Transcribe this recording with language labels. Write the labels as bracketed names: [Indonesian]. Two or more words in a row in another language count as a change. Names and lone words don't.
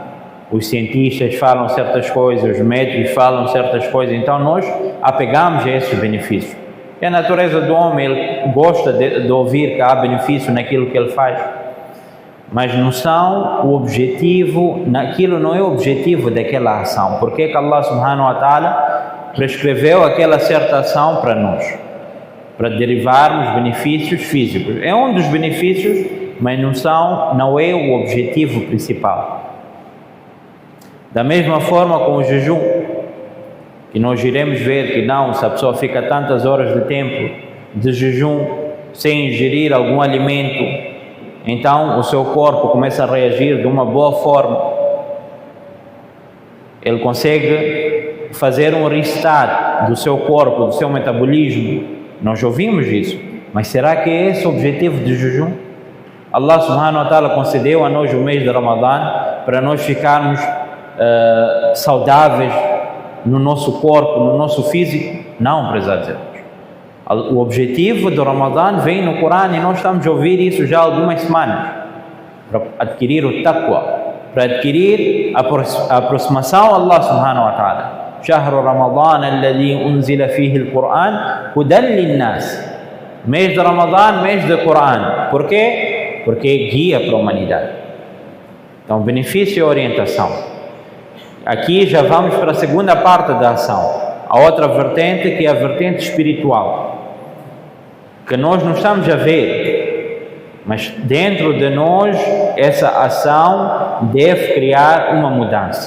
[Portuguese] Os cientistas falam certas coisas, os médicos falam certas coisas, então nós apegamos a esses benefícios. E a natureza do homem, ele gosta de ouvir que há benefício naquilo que ele faz, mas não são o objetivo, naquilo não é o objetivo daquela ação. Porque é que [Arabic] الله سبحانه وتعالى [Portuguese] prescreveu aquela certa ação para nós? Para derivarmos benefícios físicos. É um dos benefícios, mas não é o objetivo principal. Da mesma forma com o jejum, que nós iremos ver que não, se a pessoa fica tantas horas de tempo de jejum sem ingerir algum alimento, então o seu corpo começa a reagir de uma boa forma. Ele consegue fazer um restart do seu corpo, do seu metabolismo. Nós ouvimos isso, mas será que é esse o objetivo do jejum? [Arabic] الله سبحانه وتعالى [Portuguese] concedeu a nós o mês de Ramadã para nós ficarmos saudáveis no nosso corpo, no nosso físico? Não, prezados irmãos. O objetivo do Ramadã vem no Corão e nós estamos a ouvir isso já há algumas semanas. Para adquirir o taqwa, para adquirir a aproximação a [Arabic] الله سبحانه وتعالى. شهر رمضان الذي أنزل فيه القرآن هدى للناس. [Portuguese] Mês de Ramadã, mês de Corão. Por quê? Porque é guia para a humanidade. Então, benefício e orientação. Aqui já vamos para a segunda parte da ação. A outra vertente, que é a vertente espiritual, que nós não estamos a ver, mas dentro de nós essa ação deve criar uma mudança.